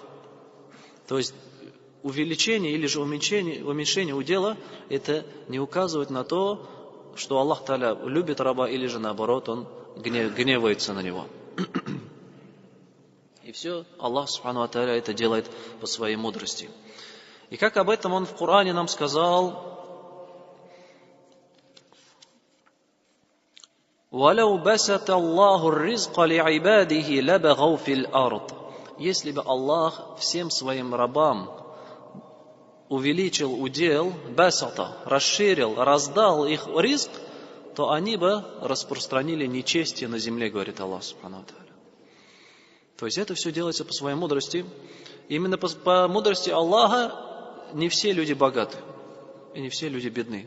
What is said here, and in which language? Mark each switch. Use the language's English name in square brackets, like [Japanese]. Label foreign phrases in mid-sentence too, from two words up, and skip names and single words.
[Russian] То есть увеличение или же уменьшение удела, это не указывает на то, что [Arabic] الله تعالى [Russian] любит раба, или же наоборот, Он гневается на него. И все [Arabic] الله سبحانه وتعالى [Russian] это делает по своей мудрости. И как об этом Он в Коране нам сказал: [Arabic] وَلَوْ بَسَطَ اللَّهُ الرِّزْقَ لِعِبَادِهِ لَبَغَوْا فِي الْأَرْضِ. [Russian] Если бы Аллах всем своим рабам увеличил удел, басата, расширил, раздал их ризк, то они бы распространили нечестие на земле, говорит [Arabic] الله سبحانه وتعالى. [Russian] То есть это все делается по своей мудрости. Именно по мудрости Аллаха не все люди богаты и не все люди бедны.